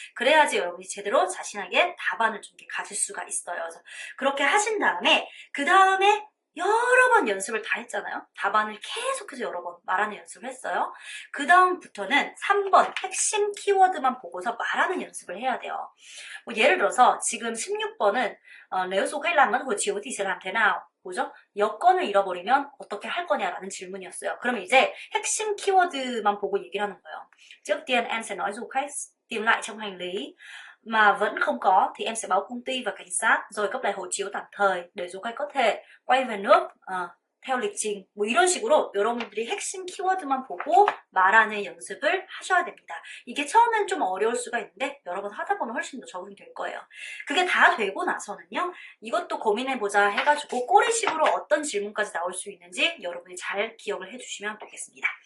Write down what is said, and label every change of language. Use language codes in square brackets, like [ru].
[ko] 그래야지 여러분이 제대로 자신에게 답안을 좀 가질 수가 있어요. 그래서 그렇게 하신 다음에 그 다음에 여러 번 연습을 다 했잖아요. 답안을 계속해서 여러 번 말하는 연습을 했어요. 그 다음부터는 3번 핵심 키워드만 보고서 말하는 연습을 해야 돼요. 뭐 예를 들어서 지금 16번은 [vi] nếu du khách làm mất hộ chiếu thì sẽ làm thế nào? [ko] 뭐죠? 여권을 잃어버리면 어떻게 할 거냐라는 질문이었어요. 그러면 이제 핵심 키워드만 보고 얘기를 하는 거예요. [vi] trước tiên em sẽ nói du khách tìm lại trong hành lý mà vẫn không có thì em sẽ báo công ty và cảnh sát rồi cấp lại hộ chiếu tạm thời để du khách có thể quay về nước theo lịch trình. [ko] 뭐 이런 식으로 여러분들이 핵심 키워드만 보고 말하는 연습을 하셔야 됩니다. 이게 처음엔 좀 어려울 수가 있는데 여러 번 하다 보면 훨씬 더 적응이 될 거예요. 그게 다 되고 나서는요, 이것도 고민해보자 해가지고 꼬리식으로 어떤 질문까지 나올 수 있는지 여러분이 잘 기억을 해주시면 되겠습니다.